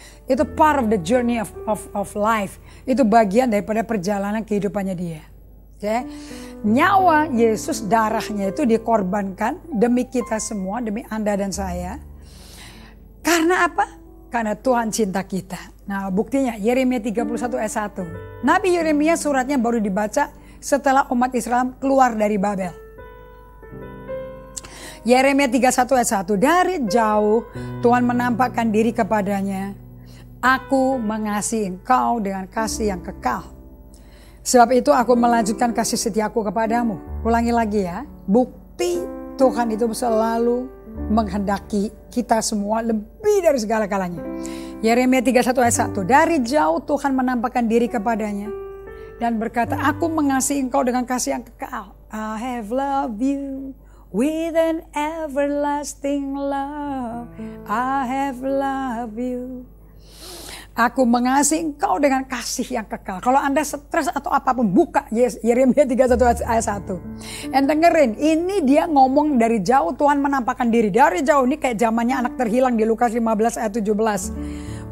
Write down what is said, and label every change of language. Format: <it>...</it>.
<id>Itu</id> <en>part of the journey of life.</en> <id>Itu bagian daripada perjalanan kehidupannya dia. Okay? Nyawa Yesus, darahnya itu dikorbankan demi kita semua, demi Anda dan saya. Karena apa? Karena Tuhan cinta kita. Nah, buktinya Yeremia 31 ayat 1. Nabi Yeremia suratnya baru dibaca setelah umat Israel keluar dari Babel. Yeremia 31 ayat 1. Dari jauh Tuhan menampakkan diri kepadanya. Aku mengasihi engkau dengan kasih yang kekal. Sebab itu aku melanjutkan kasih setiaku kepadamu. Ulangi lagi ya. Bukti Tuhan itu selalu menghendaki kita semua lebih dari segala-galanya. Yeremia 31 ayat 1. Dari jauh Tuhan menampakkan diri kepadanya. Dan berkata, aku mengasihi engkau dengan kasih yang kekal.</id> <en>I have loved you with an everlasting love. I have loved you.</en> <id>Aku mengasihi engkau dengan kasih yang kekal. Kalau Anda stres atau apapun, buka Yeremia 31 ayat 1.</id> <en>And</en> <id>dengerin, ini dia ngomong dari jauh Tuhan menampakkan diri. Dari jauh, ini kayak zamannya anak terhilang di Lukas 15 ayat 17.</id>